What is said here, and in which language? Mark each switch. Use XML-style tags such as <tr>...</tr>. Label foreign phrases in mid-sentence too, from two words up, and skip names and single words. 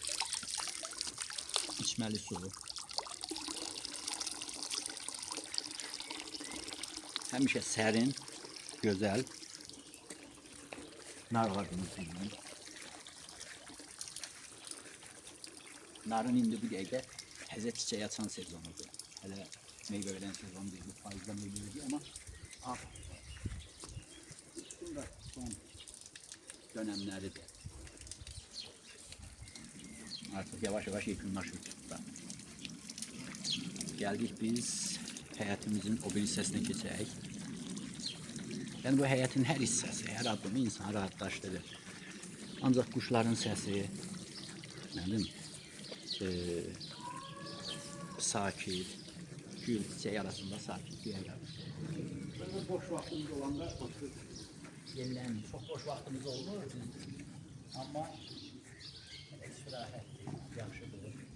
<az>İçməli su. Həmişə sərin, gözəl. Nar ağacımız bizim. Narın indi bu dəqiqə təzə çiçək açan sezonudur. Hələ meyvə verən sezon deyil, bu payızda meyvə</az> <tr>veriyor ama bunlar son dönemleridir.</tr> <az>Artık yavaş yavaş yekunlaşır. Geldik biz həyətimizin o bir hissəsinə keçək. Yəni bu həyətin hər hissəsi, hər addımı insanı rahatlaşdırır. Ancaq quşların səsi, nə bilim, sakit, gül çiçək arasında sakitliyə yaratır.</az> <tr>Böyle boş vaktimiz olanda oturup yenilenir. Çok boş vaktimiz</tr> <az>olmur, ama istirahət yaxşıdır.</az>